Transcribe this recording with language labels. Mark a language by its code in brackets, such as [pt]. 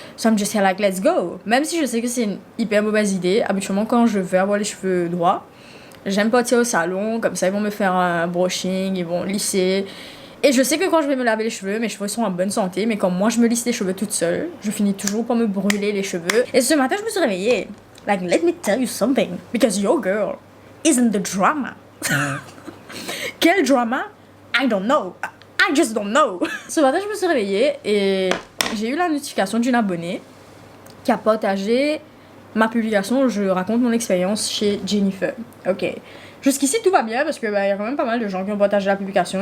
[en] So I'm just like, let's go. [fr] Même si je sais que c'est une hyper mauvaise idée, habituellement, quand je veux avoir les cheveux droits, j'aime partir au salon, comme ça ils vont me faire un brushing, ils vont lisser. Et je sais que quand je vais me laver les cheveux, mes cheveux sont en bonne santé, mais quand moi je me lisse les cheveux toute seule, je finis toujours par me brûler les cheveux. Et ce matin, je me suis réveillée. [en] Like, let me tell you something, because your girl is in the drama. [fr] Quel drama? [en] I don't know. I just don't know. [fr] Ce matin, je me suis réveillée et j'ai eu la notification d'une abonnée qui a partagé ma publication où je raconte mon expérience chez Jennifer. Ok. Jusqu'ici, tout va bien parce que y a quand même pas mal de gens qui ont partagé la publication.